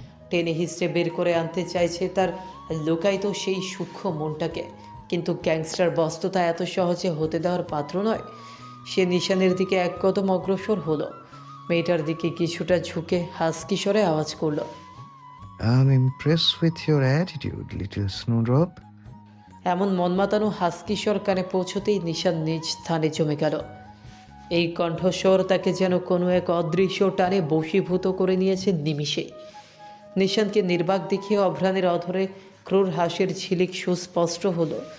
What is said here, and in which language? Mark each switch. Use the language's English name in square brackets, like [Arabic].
[Bangla] টেনে হিসড়ে বের করে আনতে চাইছে তার লুকায়িত সেই সূক্ষ্ম মনটাকে। কিন্তু গ্যাংস্টার বস তো তা এত সহজে হতে দেওয়ার পাত্র নয়। সে নিশানের দিকে এক কদম অগ্রসর হলো। মেয়েটার দিকে কিছুটা ঝুঁকে হাসকি স্বরে আওয়াজ করলো, [English] I'm impressed with your attitude, little snowdrop. [Bangla] এমন মনমাতানো হাসকি স্বর কানে পৌঁছতেই নিশান নিজ স্থানে জমে গেল। এই কণ্ঠস্বর তাকে যেন কোনো এক অদৃশ্য টানে বশীভূত করে নিয়েছে নিমিষে। নিশানকে নির্বাক দেখিয়ে অভ্রানের অধরে ক্রূর হাসির ঝিলিক সুস্পষ্ট হলো।